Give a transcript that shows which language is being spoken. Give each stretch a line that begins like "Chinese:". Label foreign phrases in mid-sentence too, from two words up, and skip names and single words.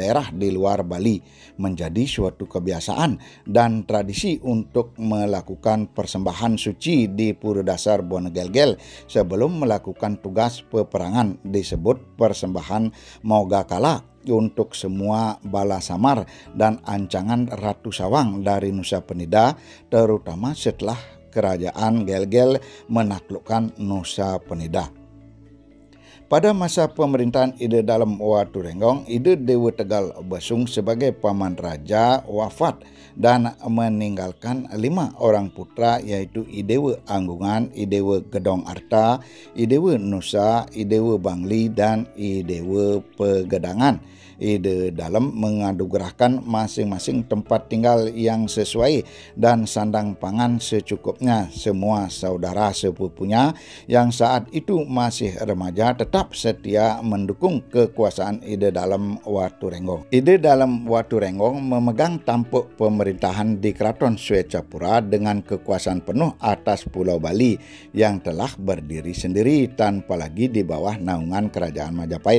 Indonesian: daerah di luar Bali, menjadi suatu kebiasaan dan tradisi untuk melakukan persembahan suci di Pura Dasar Buana Gel-Gel sebelum melakukan tugas peperangan, disebut persembahan Moga Kala untuk semua bala samar dan ancangan Ratu Sawang dari Nusa Penida, terutama setelah Kerajaan Gel-Gel menaklukkan Nusa Penida. Pada masa pemerintahan Ide Dalem Waturenggong, Ide Dewa Tegal Besung sebagai paman raja wafat dan meninggalkan 5 orang putra, yaitu Idewa Anggungan, Idewa Gedong Arta, Idewa Nusa, Idewa Bangli, dan Idewa Pegedangan. Ide Dalem menganugerahkan masing-masing tempat tinggal yang sesuai dan sandang pangan secukupnya. Semua saudara sepupunya yang saat itu masih remaja tetap setia mendukung kekuasaan Ide Dalem Waturenggong. Ide Dalem Waturenggong memegang tampuk pemerintahan di Keraton Swecapura dengan kekuasaan penuh atas Pulau Bali yang telah berdiri sendiri tanpa lagi di bawah naungan Kerajaan Majapahit.